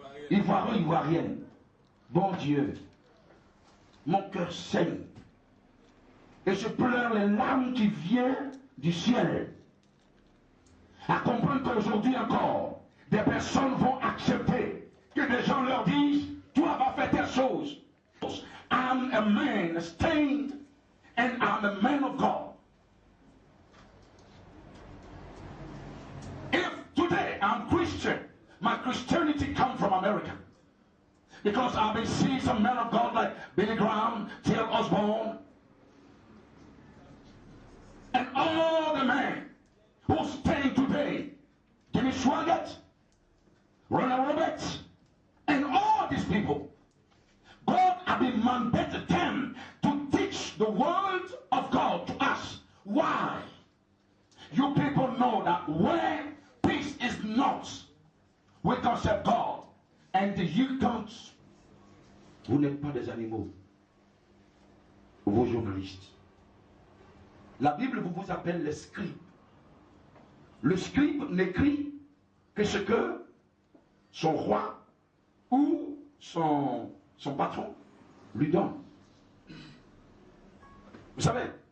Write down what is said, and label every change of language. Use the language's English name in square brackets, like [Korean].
[French] Ivoirienne. Bon Dieu, mon cœur saigne. Et je pleure les larmes qui viennent du ciel. À comprendre qu'aujourd'hui encore, des personnes vont accepter que des gens leur disent, toi va faire telle chose. [English] I'm a man stained and I'm a man of God. If today I'm Christian, my Christianity comes from America. Because I've been seeing some men of God like Billy Graham, T.L. Osborne, and all the men who stand today, Jimmy Swaggart, Ronald Roberts, and all these people, God has been mandated them to teach the word of God to us. Why? You people know that where peace is not, we can serve God, and you don't. [French] Vous n'êtes pas des animaux, vos journalistes. La Bible vous appelle les scribes. Le scribe n'écrit que ce que son roi ou son patron lui donne. Vous savez,